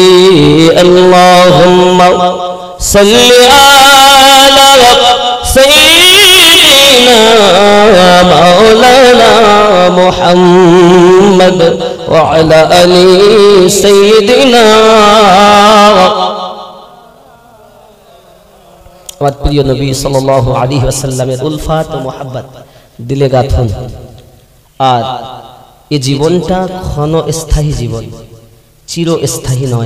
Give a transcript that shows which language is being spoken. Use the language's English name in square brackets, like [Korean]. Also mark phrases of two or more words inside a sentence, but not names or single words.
[Arabic] اللهم صل على سيدنا مولانا محمد وعلى آل سيدنا. [Bangla] আমার প্রিয় নবী [Arabic] صلى الله عليه وسلم [Bangla] উলফাত ও মুহাব্বত দিলে গাঁথুন। আর এই জীবনটা ক্ষণস্থায়ী জীবন, চিরস্থায়ী নয়।